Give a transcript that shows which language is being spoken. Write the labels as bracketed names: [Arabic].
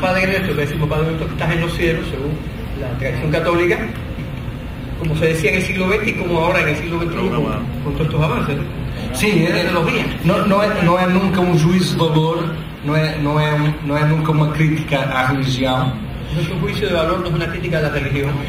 [Spanish] Padre Nuestro, que decimos Padre Nuestro que estás en los cielos, según la tradición católica, como se decía en el siglo XX y como ahora en el siglo XXI con todos estos avances, ¿no? [Portuguese] Sim, não é nunca um juízo de valor, não é nunca uma crítica à religião. [Spanish] No es un juicio de valor, no es una crítica a la religión.